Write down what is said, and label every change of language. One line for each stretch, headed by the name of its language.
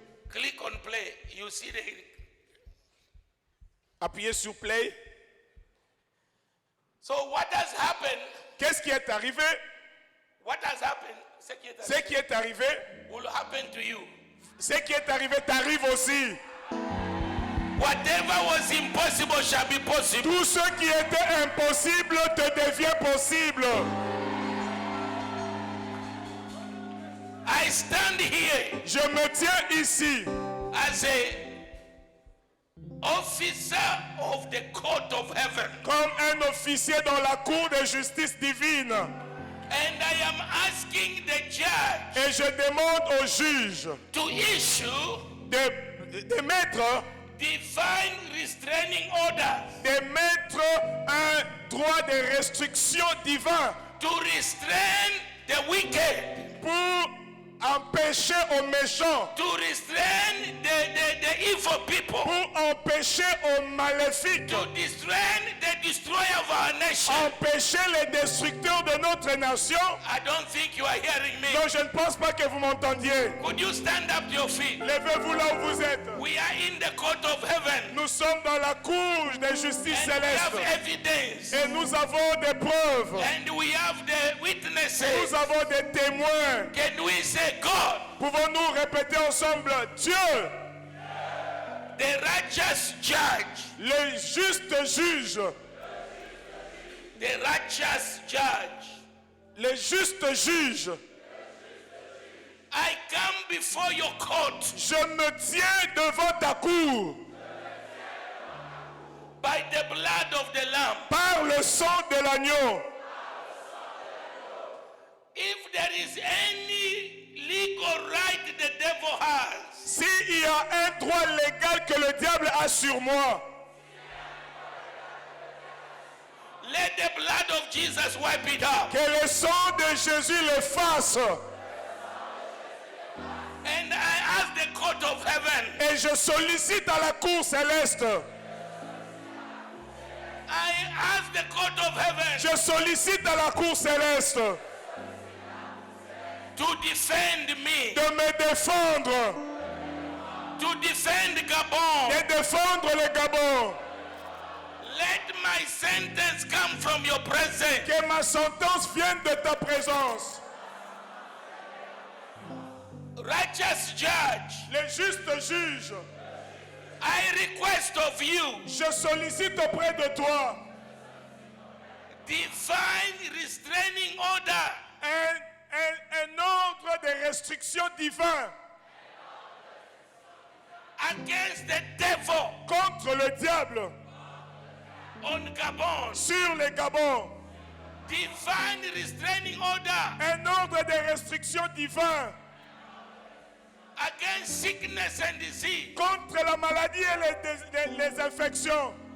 English: Click on play. You see the.
French: Appuyez sur play.
English: So what has happened?
French: Qu'est-ce qui est arrivé?
English: What has happened?
French: Ce qui est Ce qui est arrivé,
English: will happen to you.
French: ce qui est arrivé t'arrive aussi.
English: Whatever was impossible shall be possible.
French: Tout ce qui était impossible te devient possible.
English: I stand here
French: Je me tiens ici
English: as a officer of the court of heaven,
French: comme un officier dans la cour de justice divine.
English: and I am asking the judge
French: Et je demande au juge
English: to issue
French: de mettre
English: divine restraining orders
French: un droit de restriction divin
English: to restrain the wicked,
French: pour empêcher aux méchants,
English: to restrain the evil people,
French: pour empêcher aux maléfiques,
English: to restrain the destroyer of our nation.
French: empêcher les destructeurs de notre nation.
English: I don't think you are hearing me.
French: Donc je ne pense pas que vous m'entendiez.
English: Could you stand up to your feet?
French: Levez-vous là où vous êtes.
English: We are in the court of heaven,
French: Nous sommes dans la cour de justice
English: and we have
French: céleste.
English: evidence,
French: Et nous avons des preuves.
English: and we have the witnesses.
French: Nous avons des témoins.
English: Can we say God,
French: Pouvons-nous répéter ensemble Dieu,
English: the righteous judge,
French: le juste juge,
English: the righteous judge?
French: le juste juge.
English: I come before your court
French: Je me tiens devant ta cour
English: by the blood of the Lamb.
French: par le sang de l'agneau.
English: If there is any legal right the devil has,
French: s'il y a un droit légal que le diable a sur moi,
English: let the blood of Jesus wipe it out.
French: que le sang de Jésus le fasse.
English: And I ask the court of heaven,
French: Et je sollicite à la cour céleste,
English: I ask the court of heaven
French: je sollicite à la cour céleste
English: to defend me,
French: de me défendre,
English: to defend Gabon.
French: de défendre le Gabon.
English: Let my sentence come from your presence.
French: Que ma sentence vienne de ta présence.
English: Righteous judge,
French: Le juste juge,
English: I request of you
French: je sollicite auprès de toi
English: divine restraining order
French: un ordre de restriction divin
English: against the devil
French: contre le diable
English: on Gabon.
French: sur les Gabons.
English: Divine restraining order
French: Un ordre de restriction divin
English: against sickness and disease.
French: contre la maladie et les infections.